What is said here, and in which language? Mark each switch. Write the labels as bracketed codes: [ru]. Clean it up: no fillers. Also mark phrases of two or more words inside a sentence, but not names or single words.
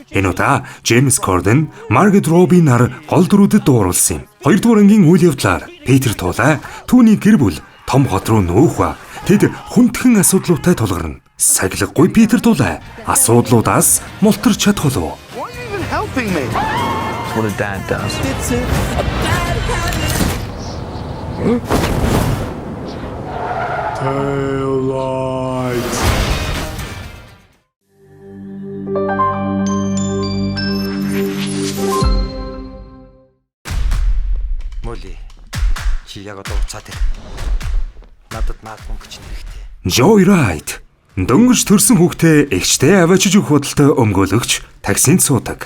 [mn] Энэ удаа Джеймс Корден, Маргет Робби нар гол дүрүүдэд дууруулсан юм. 2 дугаар ангийн үйл явдлаар Питер Тулай түүний гэр бүл том хот руу нүүх ба тэд хүндхэн асуудлуудтай тулгарна. Сахилгагүй Питер Тулай асуудлуудаас мултарч чадах болов. [en] Helping me. That's what a dad does. It's it. Tail light. [mn] Моли. Чи яг одоо уцаад ир. Надад мөнгө чинь хэрэгтэй. Joyride. Дөнгөж төрсэн хүүхдээ эгчтэй аваачиж өгөх бодолтой өмгөөлөгч таксинд суудаг.